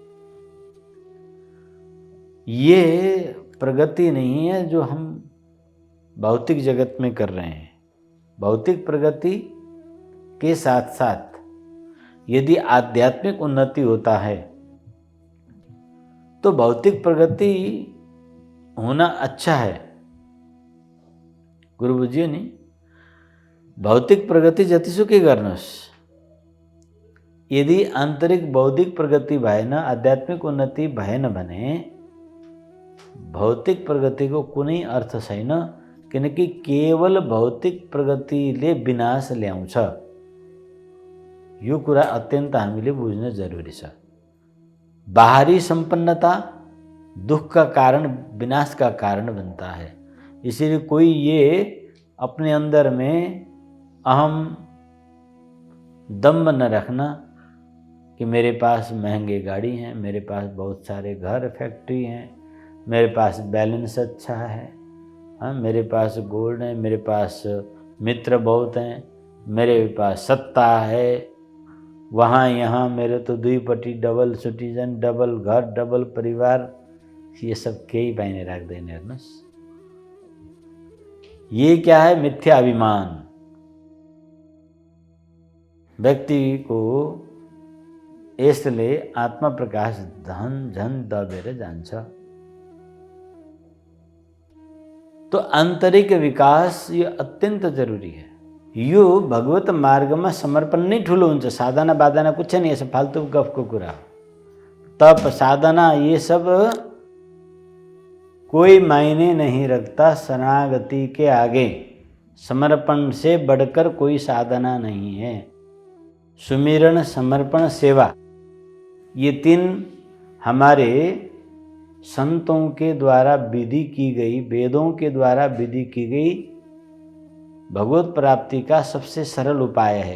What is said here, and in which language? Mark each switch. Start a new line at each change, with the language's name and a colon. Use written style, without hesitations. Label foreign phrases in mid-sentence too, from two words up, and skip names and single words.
Hindi: ये प्रगति नहीं है जो हम भौतिक जगत में कर रहे हैं। भौतिक प्रगति के साथ साथ यदि आध्यात्मिक उन्नति होता है तो भौतिक प्रगति होना अच्छा है।
Nepali: गुरु बुझियो नि, भौतिक प्रगति जतिसुकै गर्नुहोस्, यदि आन्तरिक बौद्धिक प्रगति भएन, आध्यात्मिक उन्नति भएन भने भौतिक प्रगतिको कुनै अर्थ छैन। किनकि केवल भौतिक प्रगतिले विनाश ल्याउँछ। यो कुरा अत्यन्त हामीले बुझ्न जरुरी छ।
Hindi: बाहरी संपन्नता दुख का कारण, विनाश का कारण बनता है। इसीलिए कोई ये अपने अंदर में अहम दम्भ न रखना कि मेरे पास महंगे गाड़ी हैं, मेरे पास बहुत सारे घर फैक्ट्री हैं, मेरे पास बैलेंस अच्छा है, हाँ, मेरे पास गोल्ड है, मेरे पास मित्र बहुत हैं, मेरे पास सत्ता है, वहाँ यहाँ मेरे तो दुईपट्टि
English: double citizen,
Nepali: डबल घर, डबल परिवार,
Hindi: ये सब
Nepali: केही पाइने राख्दैन। हेर्नुहोस्,
Hindi: ये क्या है? मिथ्या अभिमान।
Nepali: व्यक्ति को यसले आत्मा प्रकाश झन झन दबेर जान्छ।
Hindi: तो आन्तरिक विकास यो अत्यन्त जरुरी है।
Nepali: यो भगवत मार्गमा समर्पण नै ठुलो हुन्छ।
Hindi: साधना बाधना कुछ नहीं,
Nepali: यसो फाल्तु गफको कुरा।
Hindi: तप साधना ये सब कोई मायने नहीं रखता शरणागति के आगे। समर्पण से बढ़कर कोई साधना नहीं है। सुमिरन, समर्पण, सेवा, ये 3 हमारे संतों के द्वारा विधि की गई, वेदों के द्वारा विधि की गई भगवत प्राप्ति का सबसे सरल उपाय है।